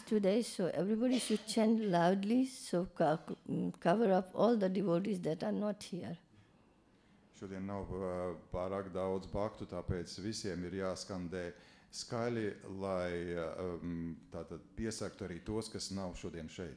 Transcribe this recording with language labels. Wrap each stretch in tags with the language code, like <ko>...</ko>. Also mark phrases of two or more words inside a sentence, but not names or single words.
<en>today, so everybody should chant loudly, so cover up all the devotees that are not here.</en> <lv>Šodien nav pārāk daudz baktu, tāpēc visiem ir jāskandē skaļi, lai tātad piesaktu arī tos, kas nav šodien šeit.</lv>